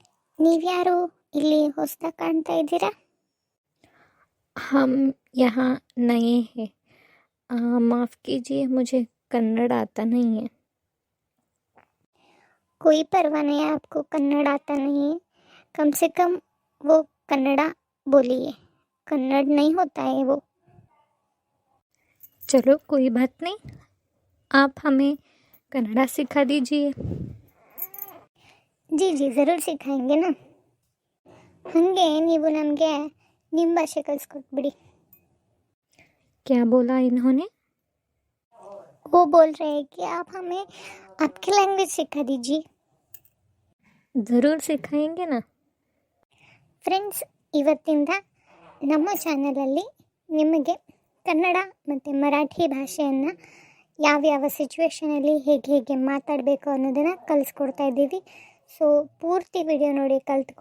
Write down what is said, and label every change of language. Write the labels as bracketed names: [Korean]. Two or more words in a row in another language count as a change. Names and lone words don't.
[Kannada] ನೀವ್ಯಾರು ಇಲ್ಲಿ ಹೊಸದಾಗಿ ಕಾಣ್ತಾ ಇದ್ದೀರಾ? [Hindi] हम यहाँ नए हैं। माफ़ कीजिए, मुझे कन्नड़ आता नहीं है। कोई परवाह नहीं है, आपको कन्नड़ आता नहीं है, कम से कम वो कन्नड़ा बोलिए। कन्नड़ नहीं होता है वो। चलो कोई बात नहीं, आप हमें कन्नड़ा सिखा दीजिए। जी जी ज़रूर सिखाएंगे ना। [Kannada] ಹಂಗೆ ನೀವು ನಮಗೆ ನಿಮ್ಮ ಭಾಷೆ ಕಲಿಸ್ಕೊಟ್ಬಿಡಿ। [Hindi] क्या बोला इन्होंने? वो बोल रहे हैं कि आप हमें आपकी लैंग्वेज सिखा दीजिए। ज़रूर सिखाएंगे ना। [Kannada] ಫ್ರೆಂಡ್ಸ್, ಇವತ್ತಿಂದ ನಮ್ಮ ಚಾನಲಲ್ಲಿ ನಿಮಗೆ ಕನ್ನಡ ಮತ್ತು ಮರಾಠಿ ಭಾಷೆಯನ್ನು ಯಾವ್ಯಾವ ಸಿಚುವೇಷನಲ್ಲಿ ಹೇಗೆ ಮಾತಾಡಬೇಕು ಅನ್ನೋದನ್ನು ಕಲಿಸ್ಕೊಡ್ತಾ ಇದ್ದೀವಿ. ಸೊ ಪೂರ್ತಿ ವಿಡಿಯೋ ನೋಡಿ ಕಲ್ತ್ಕೊಳ್ಳಿ.